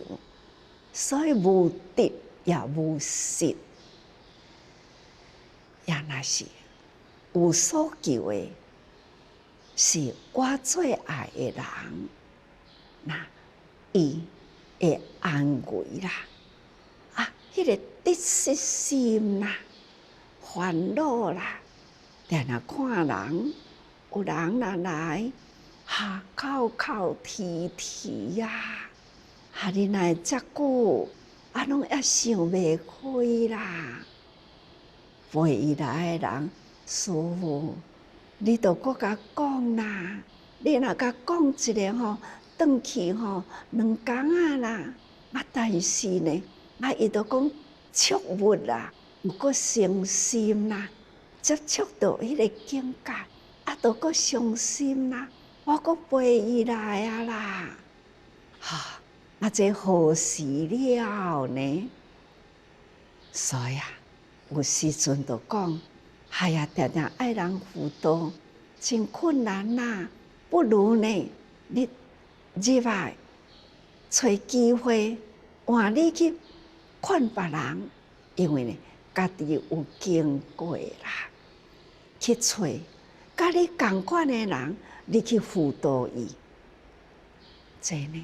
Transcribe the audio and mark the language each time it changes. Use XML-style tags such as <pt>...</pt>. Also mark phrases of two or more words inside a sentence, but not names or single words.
<nan>所以无得也无失，也若是有所求的，是我最爱的人，那伊会安慰啦。迄个得失心啦，烦恼啦，定定看人，有人若来，哭哭啼啼呀。你哪会遮久？拢也想袂开啦。陪伊来的人，师父，你著搁甲讲啦。你若甲讲一个转去2工啦。但是呢，伊著讲触物啦，有搁伤心啦，接触到迄个境界，著搁伤心啦。我搁陪伊来啦。这何时了呢？所以有时阵就讲，定定爱人辅导，真困难呐。不如呢，你入来找机会，换你去劝别人，因为呢，家己有经过啦，去找甲你同款的人，你去辅导伊，这呢。</nan>